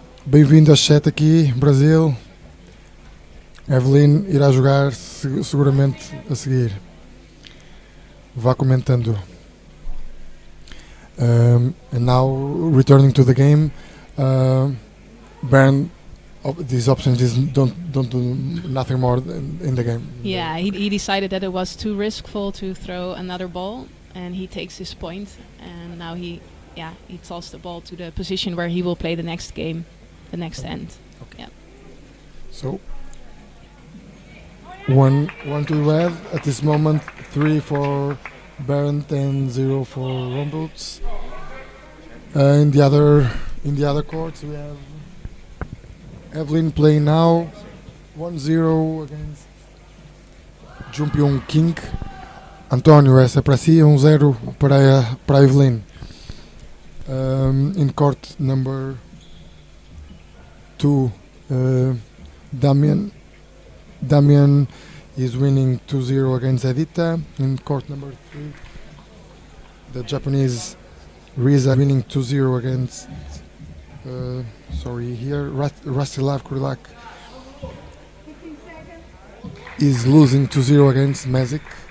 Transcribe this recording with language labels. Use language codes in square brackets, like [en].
[pt] Bem-vindo ao chat aqui, Brasil. Evelyn irá jogar seguramente a seguir. Vá comentando. [en] And now, returning to the game, Bernd, these options don't do nothing more in the game. Yeah, he decided that it was too riskful to throw another ball, and he takes his point, and now he tossed the ball to the position where he will play the next game, the next end. Okay. Yeah. So, one to red at this moment, 3 for Bernd and 0 for Rombouts. In the other courts we have Evelyn playing now 1-0 against Jumpion King. [pt] António, essa é para si, 1-0 para a Evelyn. [en] In court number 2, Damian is winning 2-0 against Edita. In court number 3, the Japanese Riza winning 2-0 against Rastislav Kurilak is losing 2-0 against Mezik.